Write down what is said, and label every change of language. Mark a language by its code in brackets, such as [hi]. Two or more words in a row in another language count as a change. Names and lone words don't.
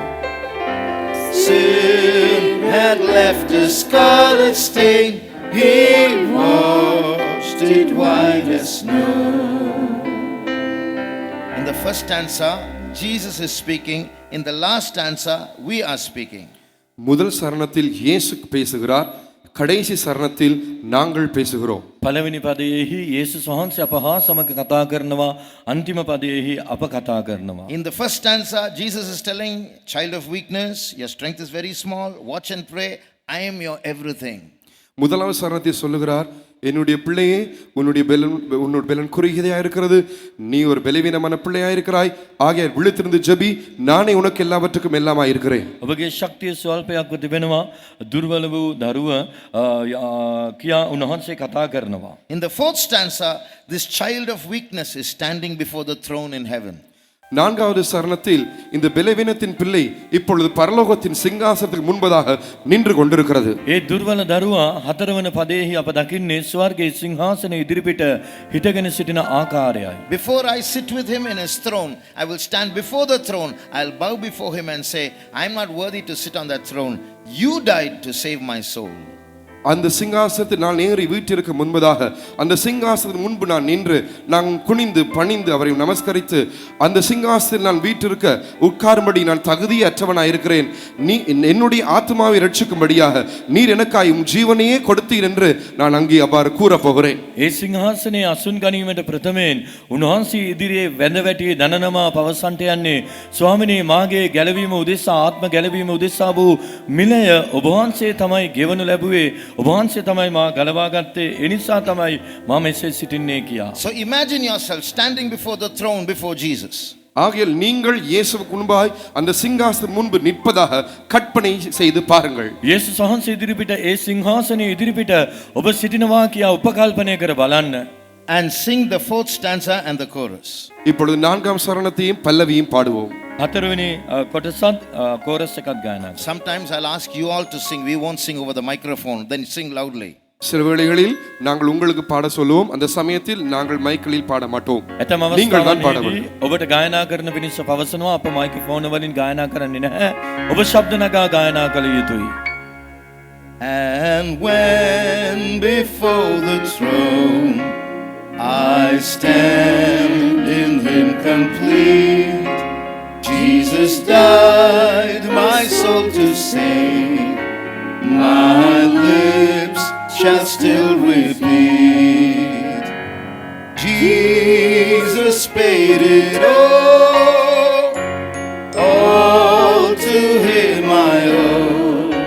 [en] Sin had left a scarlet stain, He washed it white as snow. In the first stanza, Jesus is speaking. In the last stanza, we are speaking. [ta] முதல் சரணத்தில் இயேசு பேசுகிறார், கடைசி சரணத்தில் நாங்கள் பேசுகிறோம். [si] පළවෙනි පදයේහි යේසුස් වහන්සේ අප හා සමග කතා කරනවා, අන්තිම පදයේහි අප කතා කරනවා. [en] In the first stanza, Jesus is telling, child of weakness, your strength is very small, watch and pray, I am your everything. [ta] முதலாவது சரணத்தை சொல்லுகிறார், என்னுடைய பிள்ளையே, உன்னுடைய பெலன் குறுகியதா இருக்கிறது, நீ ஒரு பலவீனமான பிள்ளையா இருக்கிறாய், ஆகையால் விழித்திருந்து ஜெபி, நானே உனக்கு எல்லாவற்றுக்கும் எல்லாமாய் இருக்கிறேன். [si] ඔබගේ ශක්තිය ස්වල්පයක්ව තිබෙනවා, දුර්වල වූ දරුව කියා උන්වහන්සේ කතා කරනවා. [en] In the fourth stanza, this child of weakness is standing before the throne in heaven. [ta] நான்காவது சரணத்தில் இந்த பலவீனத்தின் பிள்ளை இப்பொழுது பரலோகத்தின் சிங்காசனத்துக்கு முன்பதாக நின்று கொண்டிருக்கிறது. [si] ඒ දුර්වල දරුවා හතරවන පදයේහි අප දකින්නේ ස්වර්ගයේ සිංහාසනයේ ඉදිරිපිට හිටගෙන සිටින ආකාරයයි. [en] Before I sit with Him in His throne, I will stand before the throne. I'll bow before Him and say, I am not worthy to sit on that throne. You died to save my soul. [ta] அந்த சிங்காசனத்தில் நான் ஏறி வீட்டிற்கு முன்பதாக அந்த சிங்காசனத்தின் முன்பு நான் நின்று நான் குனிந்து பணிந்து அவரை நமஸ்கரித்து அந்த சிங்காசனத்தில் நான் வீட்டிற்கு உட்காரும்படி நான் தகுதியற்றவனாய் இருக்கிறேன். நீ என்னுடைய ஆத்மாவை ரட்சிக்கும்படியாக நீர் எனக்காய் உம் ஜீவனையே கொடுத்தீர் என்று நான் அங்கே அவ்வாறு கூற போகிறேன். [si] ඒ සිංහාසනයේ අසුන් ගැනීමට ප්‍රථමයෙන් උන්වහන්සේ ඉදිරියේ වැඳ වැටි දනනමා පවසන්ට යන්නේ ස්වාමිනේ මාගේ ගැලවීම උදෙසා ආත්ම ගැලවීම උදෙසා වූ මිලය ඔබ වහන්සේ තමයි ගෙවනු ලැබුවේ. ඔබ වහන්සේ තමයි මා ගලවා ගත්තේ. ඒ නිසා තමයි මා මෙසේ සිටින්නේ කියා. [en] So imagine yourself standing before the throne before Jesus. [ta] ஆகையால் நீங்கள் இயேசுவுக்கு முன்பாய் அந்த சிங்காசனம் முன்பு நிற்பதாக கற்பனை செய்து பாருங்கள். [si] යේසුස් වහන්සේ ඉදිරිපිට ඒ සිංහාසනයේ ඉදිරිපිට ඔබ සිටිනවා කියා උපකල්පනය කර බලන්න. [en] And sing the fourth stanza and the chorus. [ta] இப்பொழுது நான்காம் சரணத்தையும் பல்லவியும் பாடுவோம். [si] හතරවෙනි කොටසත් කෝරස් එකත් ගායනා කරමු. [en] Sometimes I'll ask you all to sing. We won't sing over the microphone. Then sing loudly. [ta] சில வேளைகளில் நாங்கள் உங்களுக்கு பாட சொல்லுவோம், அந்த சமயத்தில் நாங்கள் மைக்கிளில் பாட மாட்டோம். [si] ඇතම [ta] நீங்கள் தான் பாட [si] අවස්ථාවලදී [ta] வேண்டும். [si] ඔබට ගායනා කරන පිණිස පවසනවා අප මයික්‍රොෆෝන් වලින් ගායනා කරන්නේ නැහැ. ඔබ ශබ්ද නගා ගායනා කළ යුතුයි. [en] And when before the throne I stand in Him complete, Jesus died my soul to save, my lips shall still repeat, Jesus paid it all to Him I owe.